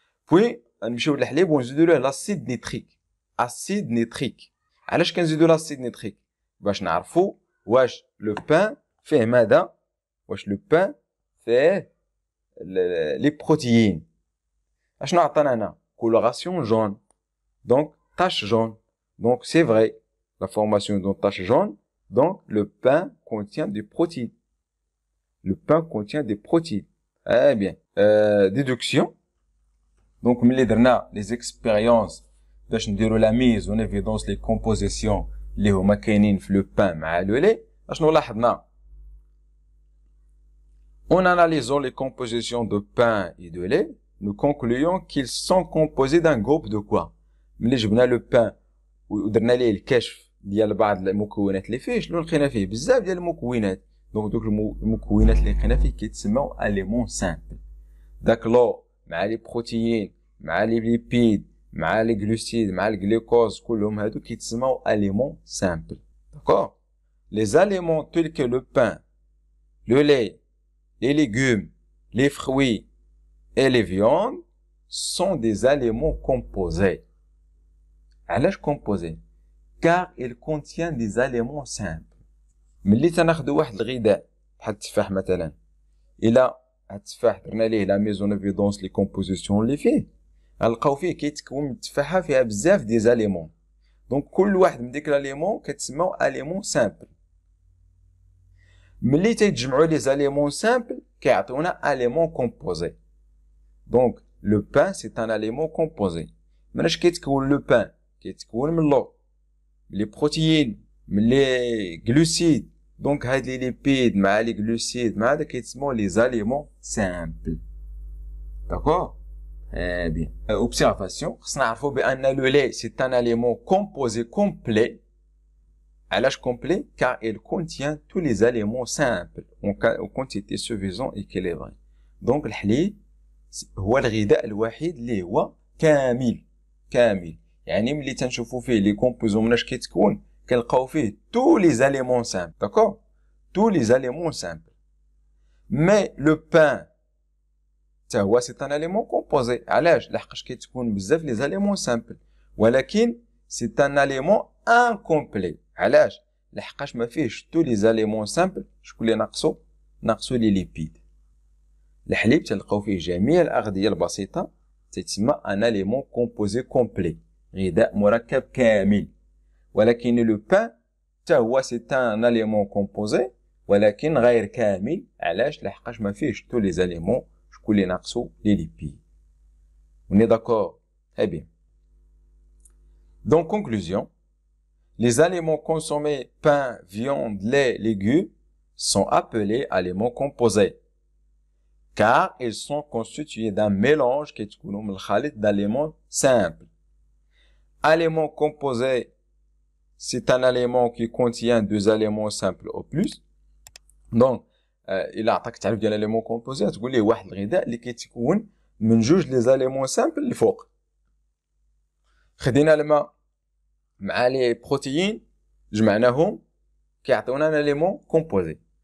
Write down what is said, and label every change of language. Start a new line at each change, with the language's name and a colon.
Arabic: بوي نمشيو للحليب ونزيدوا له لاسيد نيتريك. اسيد نيتريك. علاش كنزيدوا لاسيد نيتريك؟ باش نعرفوا واش لو بان فيه ماذا؟ واش لو بان فيه لي بروتيين. اشنو عطانا هنا؟ كولوراسيون جون، دونك tache jaune.
French: Donc c'est vrai, la formation d'une tache jaune, donc le pain contient des protéines. Le pain contient des protéines. Eh bien, déduction. Donc, les expériences
Arabic: باش نديرو
French: la mise en évidence les compositions
Arabic: اللي هما كاينين في
French: le pain مع le lait.
Arabic: اشنو لاحظنا؟
French: En analysant les compositions de pain et de lait, nous concluons qu'ils sont composés d'un groupe de quoi?
Arabic: ملي جبنا لو بان ودرنا ليه الكشف ديال بعض المكونات اللي فيه، شنو لقينا فيه؟ بزاف ديال المكونات. دونك دوك المكونات اللي لقينا فيه كيتسموا اليمون سامبل. داك لو مع لي بروتيين مع لي ليبيد مع لي غلوسيد مع الجلوكوز كلهم هادو كيتسموا اليمون سامبل. داكور.
French: لي اليمون تيل كو لو بان لو لي les légumes, les fruits et les viandes sont des aliments composés.
Arabic: علاش composés?
French: Car ils contiennent des aliments simples.
Arabic: ملي تناخدو واحد الغذاء بحال التفاح مثلا، الى التفاح درنا ليه لا ميزون ايفيدونس لي كومبوزيسيون اللي فيه غنلقاو فيه كيتكون من التفاحه فيها بزاف دي زاليمون. دونك كل واحد من ديك لاليمون كتسموا اليمون سامبل. ملي تيتجمعوا لي زاليمون سامبل كيعطيونا اليمون كومبوزي. دونك لو بان سي ان اليمون كومبوزي. مناش كيتكون لو بان؟ كيتكون من لو، من لي بروتيين، من لي غلوسيد. دونك هاد لي ليبيد مع لي غلوسيد مع هذا كيتسموا لي زاليمون سامبل. داكور؟ بيان. اوبسيرفاسيون، خصنا نعرفوا بان لو لي سي ان اليمون كومبوزي كومبلي. علاش كومبلي؟
French: car il contient tous les éléments simples en quantité suffisante équilibrée.
Arabic: دونك الحليب هو الغذاء الوحيد اللي هو كامل. يعني ملي تنشوفوا فيه لي كومبوزون مناش كيتكون كنلقاو فيه
French: tous les éléments simples. d'accord؟ tous les éléments simples. mais le pain
Arabic: تا هو
French: سي ان اليمون كومبوزي.
Arabic: علاش؟ لحقاش كيتكون بزاف لي زاليمون سامبل، ولكن سي ان اليمون انكومبلي. علاش؟ لحقاش ما فيهش تو لي زاليمون سامبل. شكون اللي ناقصو لي ليبيد. الحليب تلقاو فيه جميع الاغذيه البسيطه، تسمى ان اليمون كومبوزي كومبلي، غذاء مركب كامل. ولكن لو بان تا هو سي ان اليمون كومبوزي ولكن غير كامل. علاش؟ لحقاش ما فيهش تو لي زاليمون شكون اللي ناقصو لي ليبيد.
French: وني داكور؟ très bien. Donc conclusion, les aliments consommés, pain, viande, lait, légumes, sont appelés aliments composés, car ils sont constitués d'un mélange qui est d'aliments simples. Aliment composé, c'est un aliment qui contient deux aliments simples au plus. Donc, il a
Arabic: تعرف ديال الاليمون كومبوزي تقول ليه واحد الغذاء اللي كيتكون من جوج لي زاليمون سامبل اللي فوق. خدينا الماء مع لي بروتيين جمعناهم كيعطيونا ان اليمون كومبوزي.